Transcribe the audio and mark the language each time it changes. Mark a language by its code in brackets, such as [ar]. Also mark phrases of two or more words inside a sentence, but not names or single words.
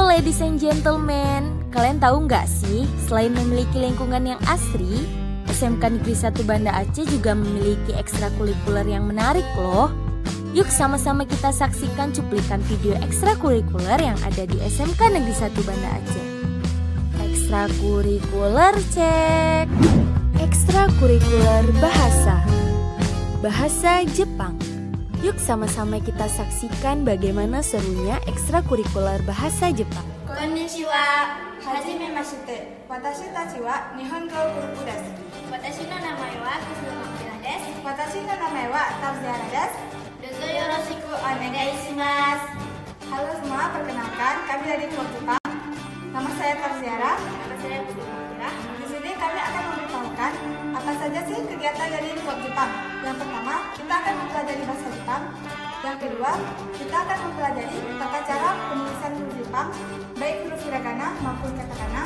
[en] Ladies and gentlemen, [id] kalian tahu nggak sih, selain memiliki lingkungan yang asri, SMK Negeri 1 Banda Aceh juga memiliki ekstrakurikuler yang menarik loh. Yuk sama-sama kita saksikan cuplikan video ekstrakurikuler yang ada di SMK Negeri 1 Banda Aceh. Ekstrakurikuler cek. Ekstrakurikuler Bahasa Jepang. Yuk sama-sama kita saksikan bagaimana serunya ekstrakurikuler bahasa Jepang. [ja] こんにちは。はじめまして。私たちは日本語グループです. Watashi no namae wa Kusuma Kira desu. 私の名前はTarzianaです。どうぞよろしくお願いします. [id] Halo semua, perkenalkan kami dari Klub Jepang. Nama saya Tarziana. Nama saya Kusuma Kira. Di sini kami akan memberitahukan apa saja sih kegiatan dari Klub Jepang. Yang pertama, kita akan mempelajari bahasa Jepang. Yang kedua, kita akan mempelajari tata cara penulisan huruf Jepang, baik huruf hiragana maupun katakana.